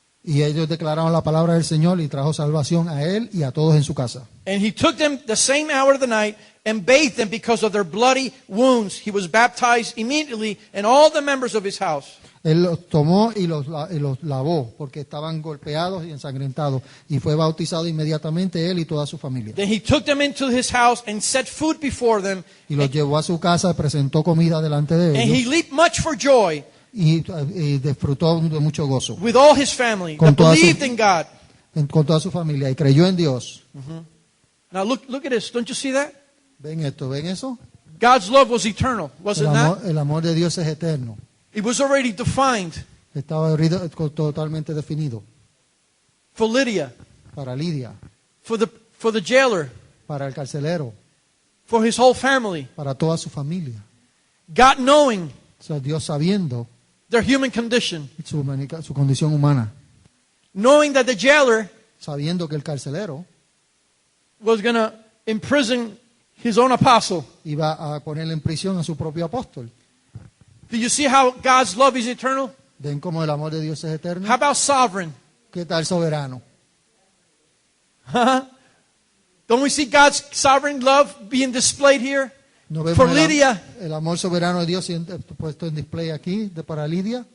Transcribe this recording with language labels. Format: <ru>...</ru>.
<es>Y ellos declararon la palabra del Señor y trajo salvación a él y a todos en su casa.</es> <en>And he took them the same hour of the night and bathed them because of their bloody wounds. He was baptized immediately, and all the members of his house.</en> <es>Él los tomó y los lavó porque estaban golpeados y ensangrentados. Y fue bautizado inmediatamente él y toda su familia.</es> <en>Then he took them into his house and set food before them.</en> <es>Y los llevó a su casa, presentó comida delante de</es> <en>And he</en> <es>ellos</es> <en>leaped much for joy</en> <es>y disfrutó de mucho gozo</es> <en>with all his family</en> <es>Con</es> <en>that</en> <es>toda su-</es> <en>believed in God.</en> <es>con toda su familia y creyó en Dios.</es> <en>Now look at this. Don't you see that?</en> <es>¿Ven esto? ¿Ven eso?</es> <en>God's love was eternal, was it not?</en> <es>El amor de Dios es eterno.</es> <en>It was already defined</en> <es>Estaba totalmente definido</es> <en>for Lydia,</en> <es>para Lidia,</es> <en>for the jailer,</en> <es>para el carcelero,</es> <en>for his whole family.</en> <es>para toda su familia.</es> <en>God knowing</en> <es>O sea, Dios sabiendo</es> <en>their human condition,</en> <es>su condición humana,</es> <en>knowing that the jailer</en> <es>sabiendo que el carcelero</es> <en>was going to imprison his own apostle.</en> <es>iba a ponerle en prisión a su propio apóstol.</es> <en>Do you see how God's love is eternal?</en> <es>¿Ven cómo el amor de Dios es eterno?</es> <en>How about sovereign?</en> <es>¿Qué tal soberano? Huh?</es> <en>Don't we see God's sovereign love being displayed here?</en> <es>¿No vemos</es> <en>For Lydia.</en> <es>el amor soberano de Dios puesto en display aquí para Lidia?</es>